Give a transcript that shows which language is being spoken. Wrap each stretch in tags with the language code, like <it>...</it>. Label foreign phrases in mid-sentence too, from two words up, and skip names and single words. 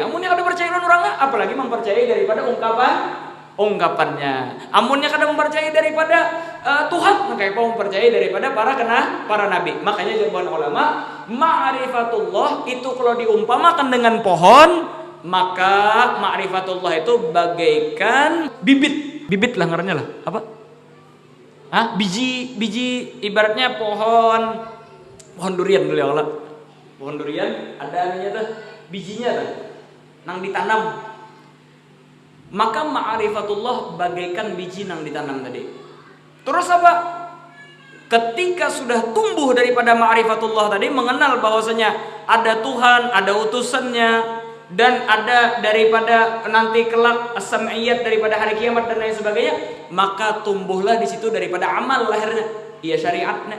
<bjn>Amunnya kada percaya orang apalagi mempercayai daripada ungkapannya. Amunnya kada mempercayai daripada Tuhan, maka apa mempercayai daripada para nabi.</bjn> <id>Makanya jawaban ulama, ma'rifatullah itu kalau diumpamakan dengan pohon,</id> <bjn>maka ma'rifatullah itu bagaikan bibit lah ngarannya lah. Apa?</bjn> <id>Biji ibaratnya pohon durian dulu</id> <ar>ya Allah.</ar> <bjn>Pohon durian ada aninya tuh, bijinya tuh nang ditanam. Maka ma'rifatullah bagaikan biji nang ditanam tadi.</bjn> <id>Terus apa? Ketika sudah tumbuh daripada ma'rifatullah tadi, mengenal bahwasanya ada Tuhan, ada utusannya, dan ada daripada nanti kelak as-sam'iyat daripada hari kiamat dan lain sebagainya, maka tumbuhlah di situ daripada amal lahirnya, iya syariatnya.</id>